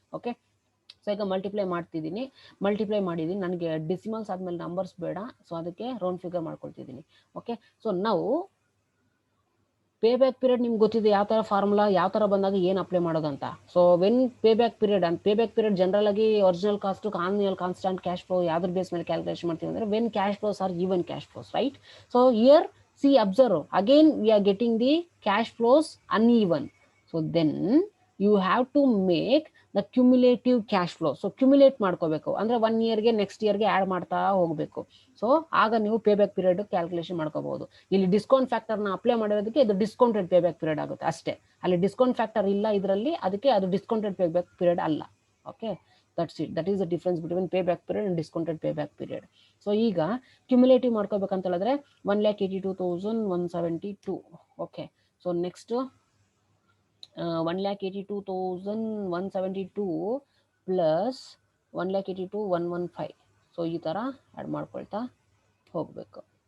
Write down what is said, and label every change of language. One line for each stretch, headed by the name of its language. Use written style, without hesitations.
Kannada: Okay, so ಈಗ multiply ಮಾಡ್ತಿದ್ದೀನಿ. Multiply ಮಾಡಿದ್ದೀನಿ, ನನಗೆ ಡೆಸಿಮಲ್ಸ್ ಆದಮೇಲೆ ನಂಬರ್ಸ್ ಬೇಡ, ಸೊ ಅದಕ್ಕೆ ರೌಂಡ್ ಫಿಗರ್ ಮಾಡ್ಕೊಳ್ತಿದ್ದೀನಿ. ಓಕೆ, ಸೊ ನಾವು ಪೇ ಬ್ಯಾಕ್ ಪೀರಿಯಡ್ ನಿಮ್ಗೆ ಗೊತ್ತಿದೆ ಯಾವ ಥರ ಫಾರ್ಮುಲಾ, ಯಾವ ಥರ ಬಂದಾಗ ಏನು ಅಪ್ಲೈ ಮಾಡೋದಂತ. So when pay back period ಅಂತ, ಪೇ ಬ್ಯಾಕ್ ಪೀರಿಯಡ್ ಜನರಲ್ ಆಗಿ original cost annual constant cash flow ಯಾವ್ದ್ರ ಬೇಸ್ ಮೇಲೆ ಕ್ಯಾಲ್ಕುಲೇಷನ್ ಮಾಡ್ತೀವಿ ಅಂದರೆ
English: when cash flows are even cash flows,
Kannada: right?
English: So here see, observe, again we are getting the cash flows uneven, so then you have to make the cumulative cash flow.
Kannada: So cumulate ಮಾಡ್ಕೋಬೇಕು ಅಂದ್ರೆ 1 ಇಯರ್ಗೆ next ಇಯರ್ಗೆ add ಮಾಡ್ತಾ ಹೋಗಬೇಕು. So ಆಗ ನೀವು pay back period calculation ಮಾಡ್ಕೋಬಹುದು. ಇಲ್ಲಿ ಡಿಸ್ಕೌಂಟ್ ಫ್ಯಾಕ್ಟರ್ನ ಅಪ್ಲೈ ಮಾಡೋದಕ್ಕೆ ಇದು ಡಿಸ್ಕೌಂಟೆಡ್ ಪೇ ಬ್ಯಾಕ್ ಪೀರಿಯಡ್ ಆಗುತ್ತೆ ಅಷ್ಟೇ. ಅಲ್ಲಿ ಡಿಸ್ಕೌಂಟ್ ಫ್ಯಾಕ್ಟರ್ ಇಲ್ಲ ಇದರಲ್ಲಿ, ಅದಕ್ಕೆ ಅದು ಡಿಸ್ಕೌಂಟೆಡ್ ಪೇ ಬ್ಯಾಕ್ ಪೀರಿಯಡ್ ಅಲ್ಲ.
English: Okay, that's it. That is the difference between payback period and discounted payback period.
Kannada: So ಈಗ ಕ್ಯುಮುಲೇಟಿವ್ ಮಾಡ್ಕೋಬೇಕಂತ ಹೇಳಿದ್ರೆ 1,82,172.
English: Okay, so next 1,82,172 plus 1,82,115.
Kannada: So ಈ ಥರ ಆ್ಯಡ್ ಮಾಡ್ಕೊಳ್ತಾ ಹೋಗಬೇಕು.